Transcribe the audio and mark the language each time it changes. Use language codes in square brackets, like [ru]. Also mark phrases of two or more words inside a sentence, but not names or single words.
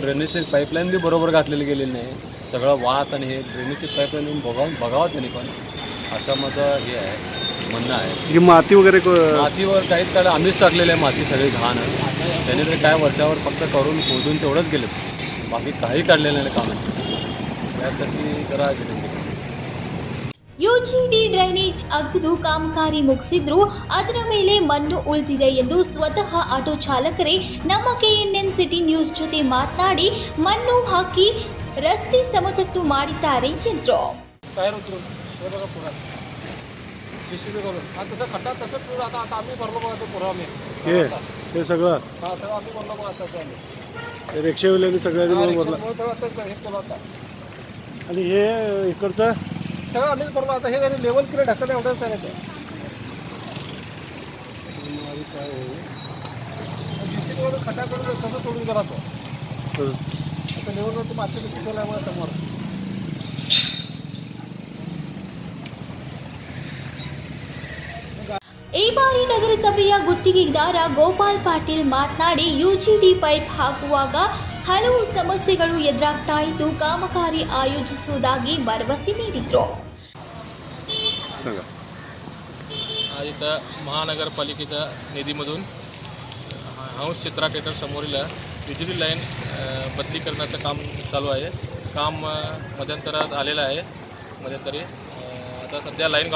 [mr] ड्रेनेजची पाईपलाईन बी बरोबर घातलेली गेलेली नाही. सगळं वास आणि हे ड्रेनेजची पाईपलाईन बघावं त्यांनी पण, असं माझं हे आहे, म्हणणं आहे. ही माती वगैरे मातीवर काहीच काढ आम्हीच टाकलेली आहे माती सगळी घाण. त्याने तरी काय वरच्यावर फक्त करून खोदून तेवढंच गेले, बाकी काही काढलेलं नाही काम. त्यासाठी जरा [kn] ಯುಜಿಡಿ ಡ್ರೈನೇಜ್ ಅಗೆದು ಕಾಮಗಾರಿ ಮುಗಿಸಿದ್ರು ಅದರ ಮೇಲೆ ಮಣ್ಣು ಉಳಿದಿದೆ ಎಂದು ಸ್ವತಃ ಆಟೋ ಚಾಲಕರೇ ನಮ್ಮ KNN ಸಿಟಿ ನ್ಯೂಸ್ ಜೊತೆ ಮಾತನಾಡಿ ಮಣ್ಣು ಹಾಕಿ ರಸ್ತೆ ಸಮತಟ್ಟು ಮಾಡಿದ್ದಾರೆ ಎಂದರು. [mr] हे सगळं रिक्षावाल्यांनी सगळ्यांनी आणि हे इकडचं सगळं आम्हीच भरलो. आता हे जरी लेवल केलं ढकल एवढंच आहे ते खड्डा करून तसं सोडून गेला तो. आता लेवलवरती माती शिकवल्यामुळे समोर [kn] ಈ ಬಾರಿ ನಗರಸಭೆಯ ಗುತ್ತಿಗೆದಾರ ಗೋಪಾಲ್ ಪಾಟೀಲ್ ಮಾತನಾಡಿ ಯುಜಿಡಿ ಪೈಪ್ ಹಾಕುವಾಗ ಹಲವು ಸಮಸ್ಯೆಗಳು ಎದುರಾಗ್ತಾ ಇದ್ದು ಕಾಮಗಾರಿ ಆಯೋಜಿಸುವುದಾಗಿ ಭರವಸೆ ನೀಡಿದರು. [mr] इथं महानगरपालिकेच्या निधीमधून हंस चित्रा थिएटर समोरील विजेची लाईन बदली करण्याचं काम चालू आहे. काम मध्यंतरात आलेलं आहे. मध्यंतरी आता सध्या लाईन घालून झालेले आहेत.